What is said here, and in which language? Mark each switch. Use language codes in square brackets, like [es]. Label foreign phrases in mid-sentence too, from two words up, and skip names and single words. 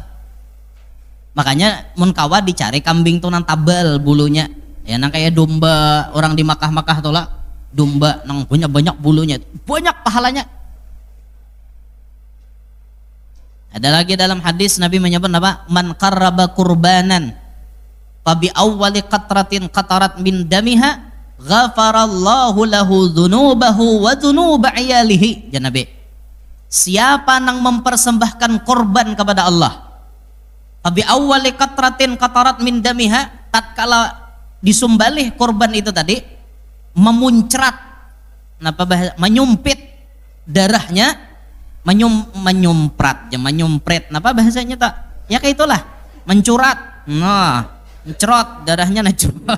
[bjn] Makanya mun kawa dicari kambing tuh nang tabal bulunya. Ya nang kayak domba orang di Makkah tuh lah. Domba nang banyak bulunya, banyak pahalanya. Ada lagi dalam hadis Nabi menyebut apa? [ar] من قرب قربانا فبأول قطرة قطرت من دمها غفر الله له ذنوبه وذنوب عياله. [bjn] Ya Nabi. Siapa nang mempersembahkan korban kepada Allah? [ar] فبأول قطرة قطرت من دمها, [bjn] tatkala disembelih korban itu tadi memuncrat, menyumpit darahnya, menyumprat, ya menyumpret, apa bahasanya tak? Ya kayak itulah, mencurat, nah, mencerot darahnya, nah curot.